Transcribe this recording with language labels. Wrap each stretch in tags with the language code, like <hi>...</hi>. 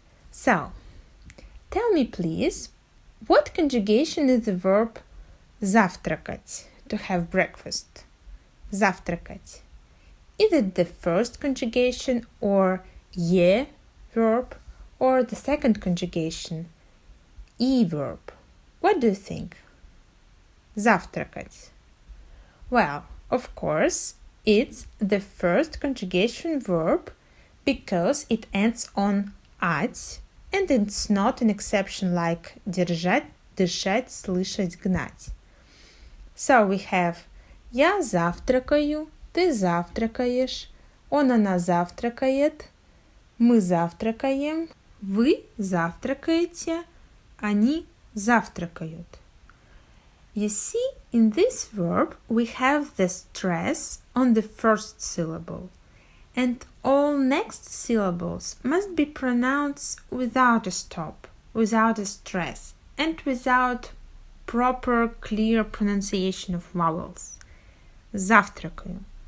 <en>So, tell me please, what conjugation is the verb завтракать, to have breakfast? Завтракать. Is it the first conjugation or ye verb or the second conjugation, e verb? What do you think? Завтракать. Well, of course, it's the first conjugation verb because it ends on at and it's not an exception like держать, дышать, слышать, гнать. So we have</en> <ru>я завтракаю, ты завтракаешь, он, она завтракает, мы завтракаем, вы завтракаете, они завтракают.</ru> <en>You see, in this verb we have the stress on the first syllable, and all next syllables must be pronounced without a stop, without a stress, and without proper clear pronunciation of vowels. Завтракаю.</en>